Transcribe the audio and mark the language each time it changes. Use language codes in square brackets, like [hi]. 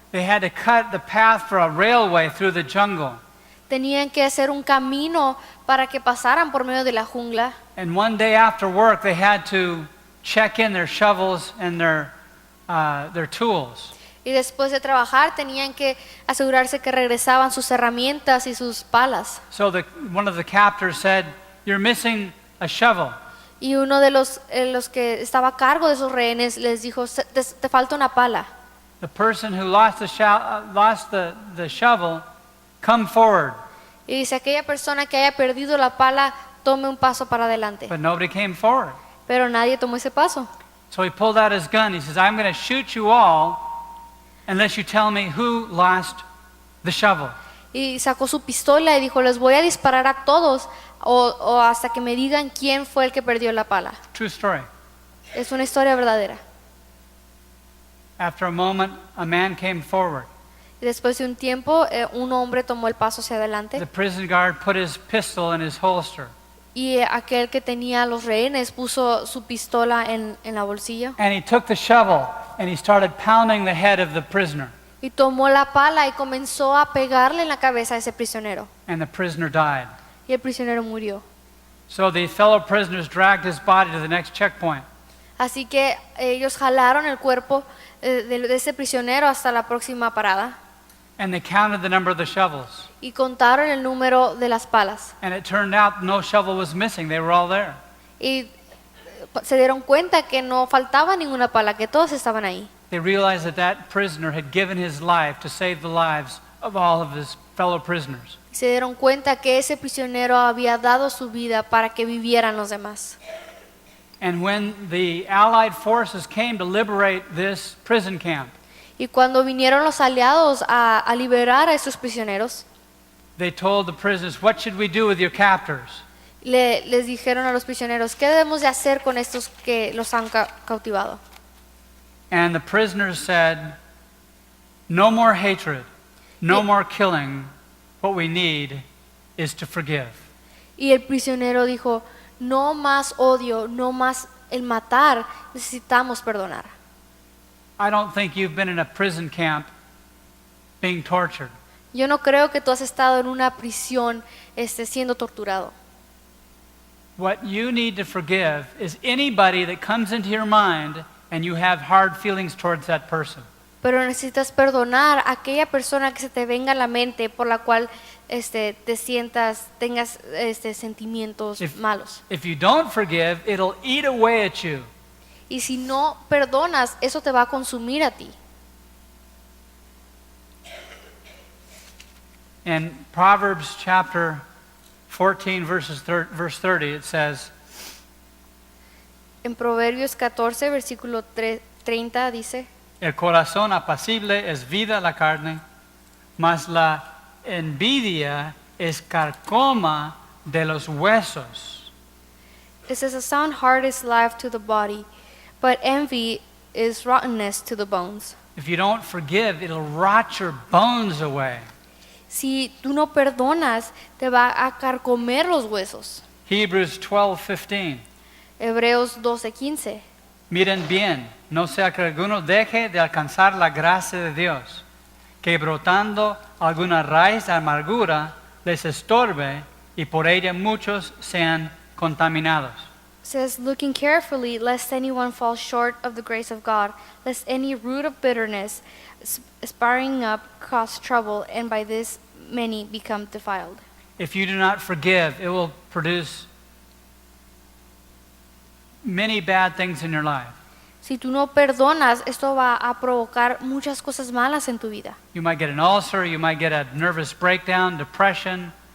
[en] They had to cut the path for a railway through the jungle. [es] Tenían que hacer un camino para que pasaran por medio de la jungla. [en] And one day after work, they had to check in their shovels and their tools. [es] Y después de trabajar tenían que asegurarse que regresaban sus herramientas y sus palas. [en] So one of the captors said, "You're missing a shovel." [es] Y uno de los que estaba a cargo de esos rehenes les dijo, te falta una pala. [en] The person who lost the shovel, come forward. [es] Y dice, aquella persona que haya perdido la pala, tome un paso para adelante. [en] But nobody came forward. [es] Pero nadie tomó ese paso. [en] So he pulled out his gun. He says, "I'm going to shoot you all unless you tell me who lost the shovel." [es] Y sacó su pistola y dijo, les voy a disparar a todos o hasta que me digan quién fue el que perdió la pala. [en] True story. [es] Es una historia verdadera. [en] After a moment, a man came forward. [es] Y después de un tiempo, un hombre tomó el paso hacia [en] The [es] adelante [en] prison guard put his pistol in his holster. [es] y aquel que tenía los rehenes puso su pistola en la bolsillo [en] And he took the shovel and he started pounding the head of the prisoner. [es] y tomó la pala y comenzó a pegarle en la cabeza a ese prisionero. [en] And the prisoner died. [es] Y el prisionero murió. [en] So the fellow prisoners dragged his body to the next checkpoint. [es] Así que ellos jalaron el cuerpo de ese prisionero hasta la próxima parada [en] And they counted the number of the shovels. [es] y contaron el número de las palas. [en] And it turned out no shovel was missing. They were all there. [es] Y se dieron cuenta que no faltaba ninguna pala, que todos estaban ahí. [en] They realized that that prisoner had given his life to save the lives of all of his fellow prisoners. [es] Se dieron cuenta que ese prisionero había dado su vida para que vivieran los demás. [en] And when the Allied forces came to liberate this prison camp, [es] Y cuando vinieron los aliados a liberar a estos prisioneros, [en] they told the prisoners, "What should we do with your captors?" [es] les dijeron a los prisioneros, ¿qué debemos de hacer con estos que los han cautivado? [en] And the prisoners said, "No more hatred, no more killing. What we need is to forgive." [es] Y el prisionero dijo, no más odio, no más el matar, necesitamos perdonar. [en] I don't think you've been in a prison camp being tortured. [es] Yo no creo que tú has estado en una prisión siendo torturado. [en] What you need to forgive is anybody that comes into your mind and you have hard feelings towards that person. [es] Pero necesitas perdonar a aquella persona que se te venga a la mente por la cual te sientas, tengas sentimientos malos. [en] If you don't forgive, it'll eat away at you. [es] Y si no perdonas, eso te va a consumir a ti. [en] In Proverbs chapter 14, verse 30, it says, [es] En Proverbios 14, versículo 30 dice, "El corazón apacible es vida a la carne, mas la envidia es carcoma de los huesos." [en] it says, a sound heart is life to the body, but envy is rottenness to the bones. If you don't forgive, it'll rot your bones away. [es] Si tú no perdonas, te va a carcomer los huesos. [en] Hebrews 12:15. [es] Hebreos 12:15. Miren bien, no sea que alguno deje de alcanzar la gracia de Dios, que brotando alguna raíz de amargura les estorbe y por ella muchos sean contaminados. [en] Says, looking carefully, lest anyone fall short of the grace of God, lest any root of bitterness springing up cause trouble, and by this many become defiled. If you do not forgive, it will produce many bad things in your life. [es] Si tú no perdonas, esto va a provocar muchas cosas malas en tu vida. [en] You might get an ulcer, you might get a nervous breakdown, depression,